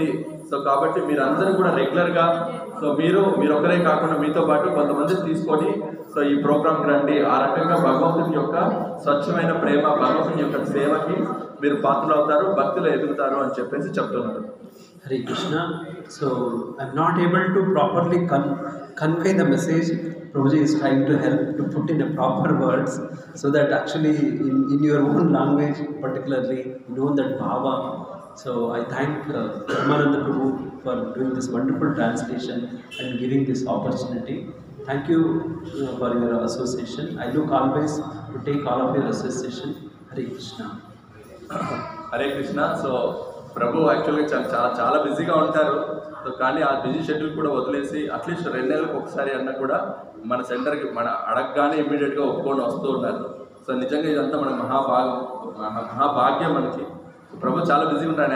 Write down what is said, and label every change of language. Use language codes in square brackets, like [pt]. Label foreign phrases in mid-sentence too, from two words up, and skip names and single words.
[te] సో కాబట్టి మీరందరూ కూడా రెగ్యులర్గా సో మీరు ఒకరే కాకుండా మీతో పాటు కొంతమంది తీసుకొని సో ఈ ప్రోగ్రాంకి రండి. ఆ రకంగా భగవంతుని యొక్క స్వచ్ఛమైన ప్రేమ భగవంతుని యొక్క సేవకి మీరు పాత్రలు అవుతారు, భక్తులు ఎదుగుతారు అని చెప్పేసి చెప్తున్నారు. [sa] Hare Krishna. [en] So I'm not able to properly convey the message. Prabhuji is trying to help to put in a proper words so that actually in your own language particularly know that bhava. So I thank Ramananda Prabhu for doing this wonderful translation and giving this opportunity. Thank you for your association. I look always to take all of your association. [sa] Hare Krishna. హరే కృష్ణ. [te] సో ప్రభు యాక్చువల్గా చాలా బిజీగా ఉంటారు. సో కానీ ఆ [en] busy schedule [te] కూడా వదిలేసి అట్లీస్ట్ 2 నెలలకు ఒకసారి అన్నా కూడా మన సెంటర్కి మన అడగగానే ఇమ్మీడియట్గా ఒప్పుకొని వస్తూ ఉన్నారు. సో నిజంగా ఇదంతా మన మహాభాగ్యం మనకి. ప్రభు చాలా బిజీగా ఉంటారు.